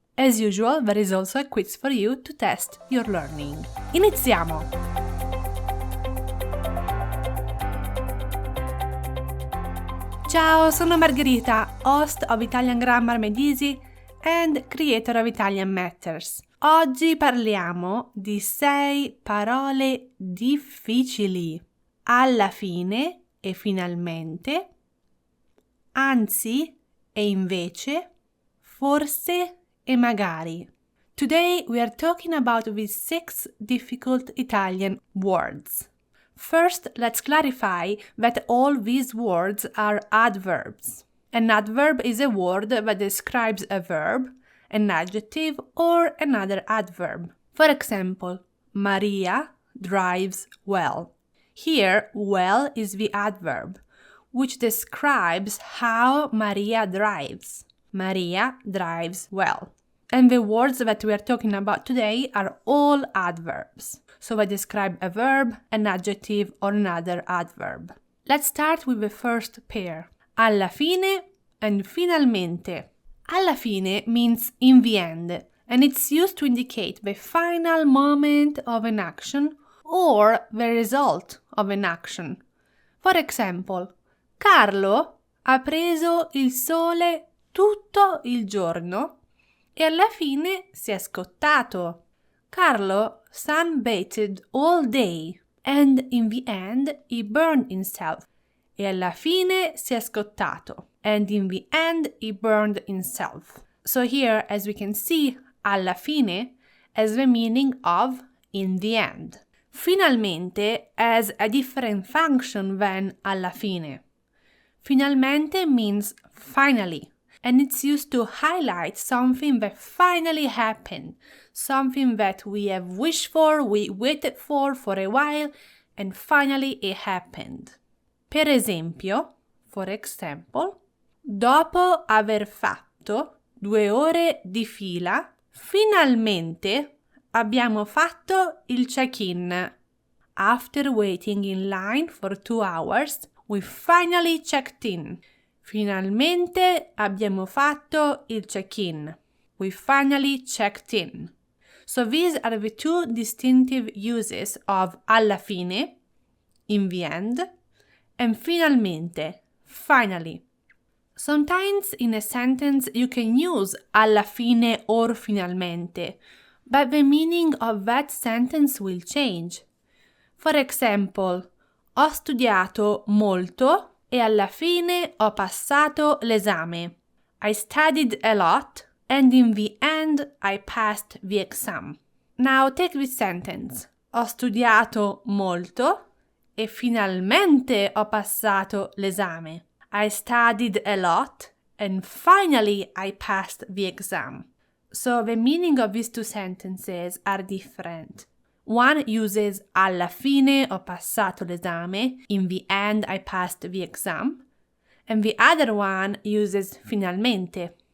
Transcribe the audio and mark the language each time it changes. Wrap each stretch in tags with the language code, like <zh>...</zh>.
<en>As usual, there is also a quiz for you to test your learning.</en> <it>Iniziamo! Ciao, sono Margherita,</it> <en>host of Italian Grammar Made Easy and creator of Italian Matters.</en> <it>Oggi parliamo di 6 parole difficili. Alla fine e finalmente, anzi e invece, forse e magari.</it> <en>Today we are talking about these 6 difficult Italian words. First, let's clarify that all these words are adverbs. An adverb is a word that describes a verb, an adjective, or another adverb. For example, Maria drives well. Here, well is the adverb, which describes how Maria drives. Maria drives well. And the words that we are talking about today are all adverbs. So they describe a verb, an adjective, or another adverb. Let's start with the first pair. Alla fine and finalmente. Alla fine means in the end, and it's used to indicate the final moment of an action or the result of an action. For example,</en> <it>Carlo ha preso il sole tutto il giorno e alla fine si è scottato.</it> <en>Carlo sunbathed all day and in the end he burned himself.</en> <it>E alla fine si è scottato.</it> <en>And in the end he burned himself. So here, as we can see, alla fine has the meaning of in the end. Finalmente has a different function than alla fine. Finalmente means finally, and it's used to highlight something that finally happened, something that we have wished for, we waited for a while, and finally it happened.</en> <it>Per esempio,</it> <en>for example,</en> <it>dopo aver fatto 2 ore di fila, finalmente abbiamo fatto il check-in.</it> <en>After waiting in line for 2 hours, we finally checked in.</en> <it>Finalmente abbiamo fatto il check-in.</it> <en>We finally checked in. So these are the 2 distinctive uses of alla fine, in the end, and finalmente, finally. Sometimes in a sentence you can use alla fine or finalmente, but the meaning of that sentence will change. For example,</en> <it>ho studiato molto e alla fine ho passato l'esame.</it> <en>I studied a lot and in the end I passed the exam. Now take this sentence.</en> <it>Ho studiato molto e finalmente ho passato l'esame.</it> <en>I studied a lot and finally I passed the exam. So the meaning of these 2 sentences are different. One uses</en> <it>alla fine ho passato l'esame,</it> <en>in the end I passed the exam, and the other one uses finalmente.</en>